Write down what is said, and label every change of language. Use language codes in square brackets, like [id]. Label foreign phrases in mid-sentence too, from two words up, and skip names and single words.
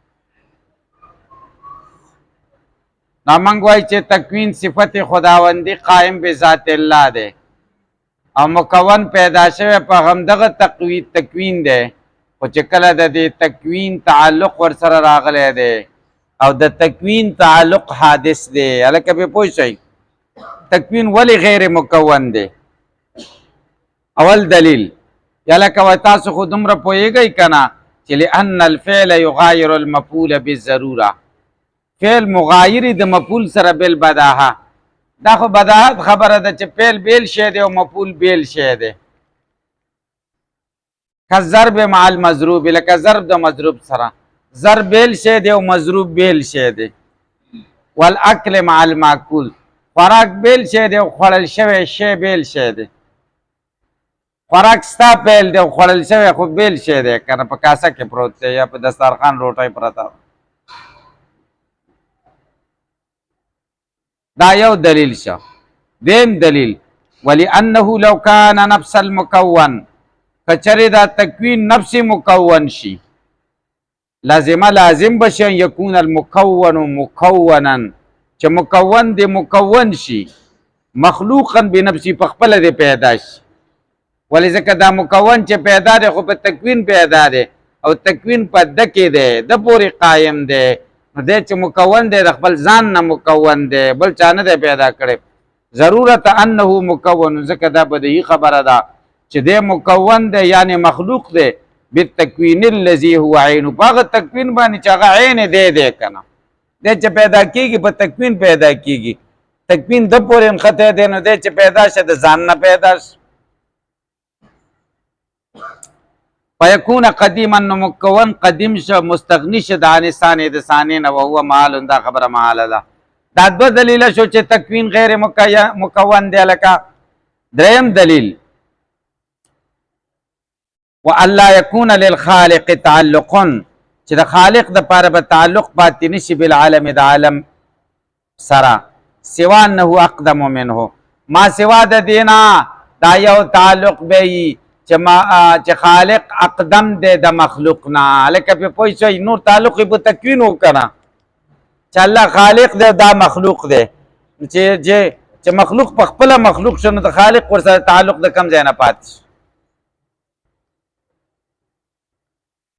[ps] نو موږ وایو چې تکوین صفت خداوندی قائم بذات الله دی او مکون پیدا شوی په همدغه تکوین دی، خو چې کله د دې تکوین تعلق ورسره راغلی دی او د تکوین تعلق حادث دی. هلکه پې پوه شئ تکوین ولې غیر مکون دی؟ اول دلیل یا لکه وایي تاسو خو دومره پوهېږئ که نه چې [ar] لأن الفعل یغایر المفعول بالضروره. [ps] فعل مغایري د مفعول سره بالبداهه. دا خو بداهت خبره ده چې فعل بیل شی دی او مفعول بیل شی دی. [ar] که ضرب مع المضروب، [ps] لکه ضرب د مضروب سره. ضرب بیل شی دی او مضروب بیل شی دی. [ar] والاکل مع الماکول، [ps] خوراک بیل شی دی او خوړل شوی شی بیل شی دی. خوراک ستا بیل دی او خوړل شوی خو بیل شی دی که نه، په کاسه کې پروت دی یا په دسترخوان روټۍ پرته. دا یو دلیل شو. دیم دلیل [ar] ولأنه لو کان نفس المکون، [ps] کچره دا تکوین نفس مکون شي لازم بشي [ar] ان یکون المکون مکونا، [ps] چې مکون دی مکون شي [ar] مخلوقا بنفسي، [ps] په خپله دی پیدا شي. ولې ځکه دا مکون چې پیدا دی خو په تکوین پیدا دی او تکوین په ده کې دی، ده پورې قایم دی. نو دی چې مکون دی د خپل ځان نه مکون دی، بل چا نه دی پیدا کړی. [ar] ضرورت انه مکون، [ps] ځکه دا بدیهي خبره ده چې دی مکون دی یعنی مخلوق دی [ar] بالتکوین الذي هو عین، [ps] په هغه تکوین باندې چې هغه عین دی که نه. دی چې پیدا کېږي په تکوین پیدا کېږي، تکوین ده پورې نښتی دی، نو دی چې پیدا شه د ځان نه پیدا شه. [ar] فیکون قدیما، [ps] نو مکون قدیم شه مستغنی شه د [ar] عن ثاني [ps] د ثاني نه، [ar] وهو محال، [ps] دا خبره محاله ده. دا 2 دلیله شو چې تکوین غیر مکون دی. لکه دریم دلیل [ar] والا یکون للخالق تعلق، [ps] چې د خالق د پاره به تعلق پاتې نشي بالعالم د عالم سره، [ar] سوا انه اقدم منه، [ps] ما سوا د دینا دا یو تعلق به چې خالق اقدم دی د مخلوق نه. لکه پې پوه شئ نور تعلق یې په تکوین وکړه چې الله خالق دی دا مخلوق دی، چې مخلوق په خپله مخلوق شو نو د خالق ورسره تعلق د کم ځای نه پاتې شي.